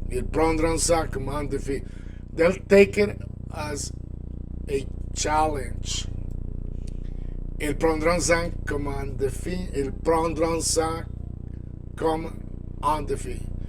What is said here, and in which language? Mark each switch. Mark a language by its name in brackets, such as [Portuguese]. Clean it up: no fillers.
[French] Ils prendront ça comme un défi. [English] They'll take it as a challenge. [French] Ils prendront ça comme un défi. Ils prendront ça comme un défi.